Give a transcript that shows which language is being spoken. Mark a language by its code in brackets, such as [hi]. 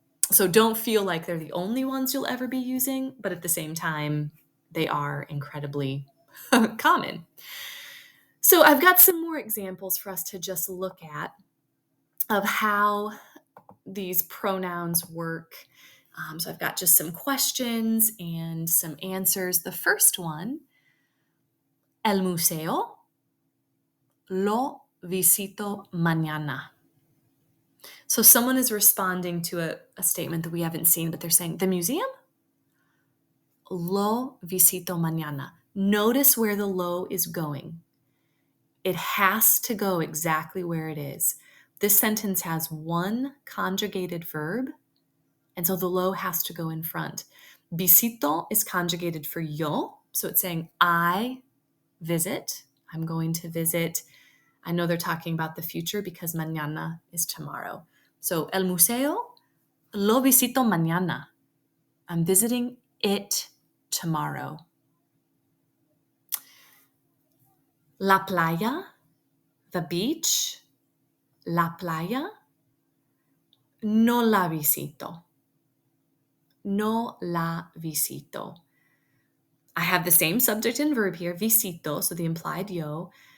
[en] So don't feel like they're the only ones you'll ever be using, but at the same time, they are incredibly common. So I've got some more examples for us to just look at of how these pronouns work. So I've got just some questions and some answers. The first one, [es] el museo lo visito mañana. [en] So someone is responding to a statement that we haven't seen, but they're saying, the museum? [es] Lo visito mañana. [en] Notice where the lo is going. It has to go exactly where it is. This sentence has one conjugated verb, and so the lo has to go in front. Visito is conjugated for yo, so it's saying I visit. I'm going to visit. I know they're talking about the future because mañana is tomorrow. [es] So el museo lo visito mañana. [en] I'm visiting it tomorrow. [es] La playa, [en] the beach. [es] La playa, no la visito. No la visito. [en] I have the same subject and verb here, visito, so the implied yo.